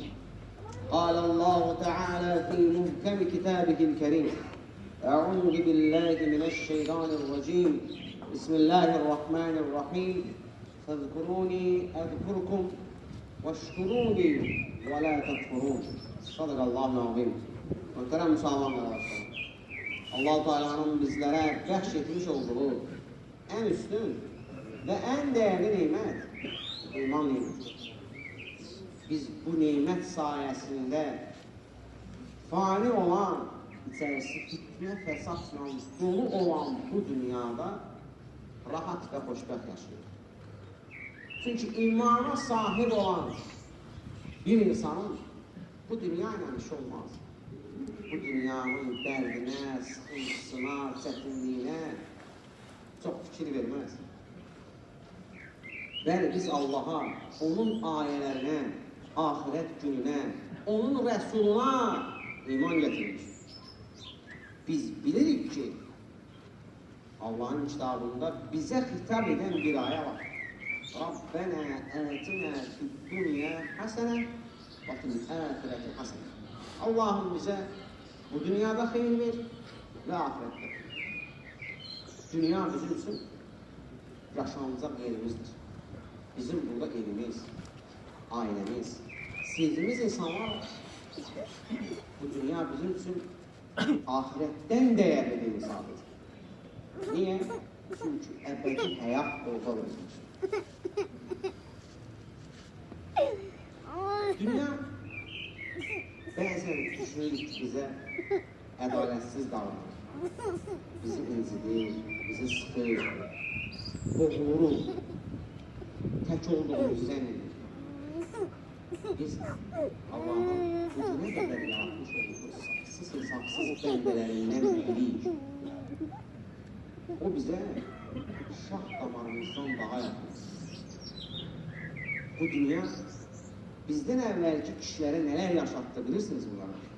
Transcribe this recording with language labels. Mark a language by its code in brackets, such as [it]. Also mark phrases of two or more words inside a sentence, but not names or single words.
[ar] قال الله تعالى في محكم كتابه الكريم: أعوذ بالله من الشيطان الرجيم. بسم الله الرحمن الرحيم. فاذكروني أذكركم واشكروا لي ولا تكفرون. صدق الله العظيم. [tr] Muhterem Müslümanlar arasında Allah-u Teala'nın bizlere bahşetmiş olduğu en üstün ve en değerli nimet iman nimeti. Biz bu nimet sayesinde fani olan, içerisi fitne fesatla dolu olan bu dünyada rahat ve [az] xoşbəxt yaşayır. [tr] Çünkü imana sahip olan bir insanın bu dünya ile işi olmaz. [az] Bu dünyanın dərdinə, sıxıntısına, çətinliyinə çox fikir verməz. Bəli, biz Allaha, onun ayələrinə, ahirət gününə, onun rəsuluna iman getiririk. Biz bilirik ki, Allah'ın kitabında bizə xitab edən bir ayə var. [ar] ربنا آتنا في الدنيا حسنة وفي الآخرة حسنة. [tr] Allah'ım bize bu dünyada hayır ver ve ahirette. Dünya bizim için yaşanacak yerimizdir. Bizim burada evimiz, ailemiz, sevdiğimiz insanlar var. Bu dünya bizim için ahiretten değerli bir misafir. [az] Çünki əbədi həyat orada olacaq. Dünya bəzən düşünürük ki, bizə ədalətsiz davranır. Bizi incidir, bizi sıxır, boğuluruq, tək olduğumuzu zənn edir. Biz Allah'ın bu [tr] ne kadar yaratmış olduğu [az] saksız bəndələrindən biriyik. [tr] O bize şah damarımızdan daha yakın. Bu dünya bizden evvelki kişilere neler yaşattı bilirsiniz bunları.